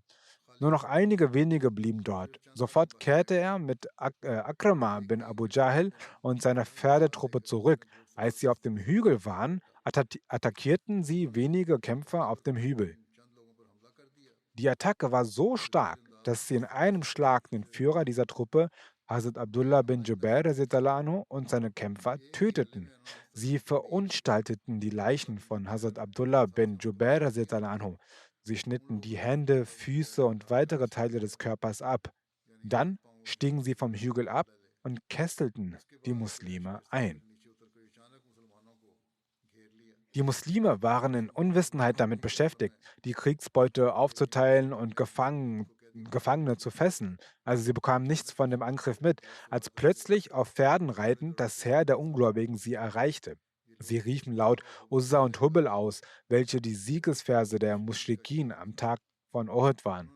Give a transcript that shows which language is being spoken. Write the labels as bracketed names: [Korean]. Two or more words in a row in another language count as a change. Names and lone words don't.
[German] Nur noch einige wenige blieben dort. Sofort kehrte er mit Akrama bin Abu Jahl und seiner Pferdetruppe zurück. Als sie auf dem Hügel waren, attackierten sie wenige Kämpfer auf dem Hügel. Die Attacke war so stark, dass sie in einem Schlag den Führer dieser Truppe, Hazrat Abdullah bin Jubair [Arabic] رضي الله عنه, [German] und seine Kämpfer töteten. Sie verunstalteten die Leichen von Hazrat Abdullah bin Jubair [Arabic] رضي الله عنه. [German] Sie schnitten die Hände, Füße und weitere Teile des Körpers ab. Dann stiegen sie vom Hügel ab und kesselten die Muslime ein. [Hindi] नीचे उतर कर अचानक मुसलमानों को घेर लिया [German] Die Muslime waren in Unwissenheit damit beschäftigt, die Kriegsbeute aufzuteilen und Gefangene zu fesseln. Also sie bekamen nichts von dem Angriff mit, als plötzlich auf Pferden reitend das Heer der Ungläubigen sie erreichte. Sie riefen laut Uzza und Hubel aus, welche die Siegesverse der Muschrikin am Tag von Uhud waren.